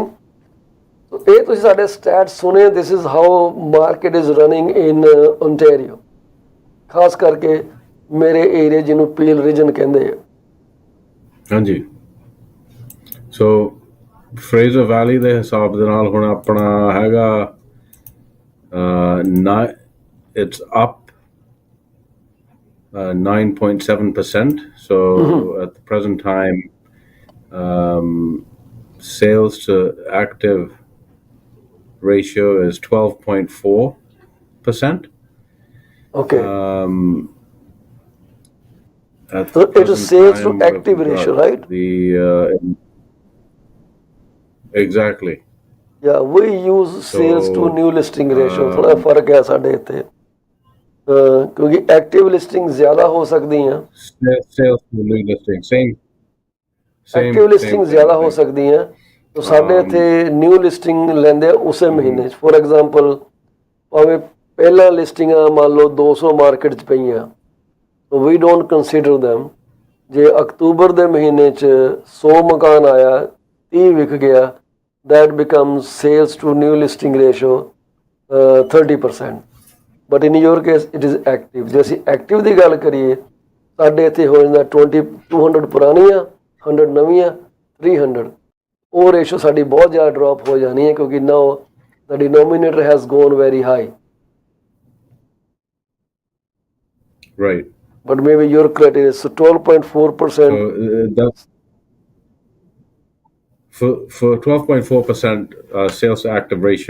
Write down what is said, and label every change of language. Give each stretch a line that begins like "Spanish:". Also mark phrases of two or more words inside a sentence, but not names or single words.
Punjabi: ਇਹ ਤੁਸੀਂ ਸਾਡੇ ਸਟੈਟ ਸੁਣੇ,
English: this is how market is running in Ontario,
Punjabi: ਖਾਸ ਕਰਕੇ ਮੇਰੇ ਏਰੀਆ ਜਿਹਨੂੰ ਪੀਲ ਰੀਜਨ ਕਹਿੰਦੇ ਆ। ਹਾਂਜੀ, ਸੋ ਫਰੇਜ਼ਰ ਵੈਲੀ ਦੇ ਹਿਸਾਬ ਦੇ ਨਾਲ ਹੁਣ ਆਪਣਾ ਹੈਗਾ
English: it's up 9.7%. So at the present time, sales to active ratio is 12.4%. Okay. So it is sales to active ratio, right? Exactly. Yeah, we use sales to new listing ratio।
Punjabi: ਥੋੜਾ ਫਰਕ ਹੈ ਸਾਡੇ ਇੱਥੇ ਕਿਉਂਕਿ ਐਕਟਿਵ ਲਿਸਟਿੰਗ ਜ਼ਿਆਦਾ ਹੋ ਸਕਦੀਆਂ,
English: sales to new listing same
Punjabi: ਐਕਟਿਵ ਲਿਸਟਿੰਗ ਜ਼ਿਆਦਾ ਹੋ ਸਕਦੀਆਂ। ਤਾਂ ਸਾਡੇ ਇੱਥੇ ਨਿਊ ਲਿਸਟਿੰਗ ਲੈਂਦੇ ਉਸੇ ਮਹੀਨੇ 'ਚ।
English: for example
Punjabi: ਭਾਵੇਂ ਪਹਿਲਾਂ ਲਿਸਟਿੰਗਾਂ ਮੰਨ ਲਓ 200 ਮਾਰਕੀਟ 'ਚ ਪਈਆਂ,
English: we don't consider them.
Punjabi: ਜੇ ਅਕਤੂਬਰ ਦੇ ਮਹੀਨੇ 'ਚ 100 ਮਕਾਨ ਆਇਆ, 30 ਵਿਕ ਗਿਆ,
English: that becomes sales to new listing ratio 30%। but in your case it is active।
Punjabi: ਜੇ ਅਸੀਂ ਐਕਟਿਵ ਦੀ ਗੱਲ ਕਰੀਏ ਸਾਡੇ ਇੱਥੇ ਹੋ ਜਾਂਦਾ 200 ਪੁਰਾਣੀਆਂ, 100 ਨਵੀਆਂ, 300। ਉਹ ਰੇਸ਼ੋ ਸਾਡੀ ਬਹੁਤ ਜ਼ਿਆਦਾ ਡ੍ਰੌਪ ਹੋ ਜਾਣੀ ਹੈ ਕਿਉਂਕਿ
English: now the denominator has gone very high। right, but maybe your criteria is 12.4%। so that's for 12.4% sales to active ratio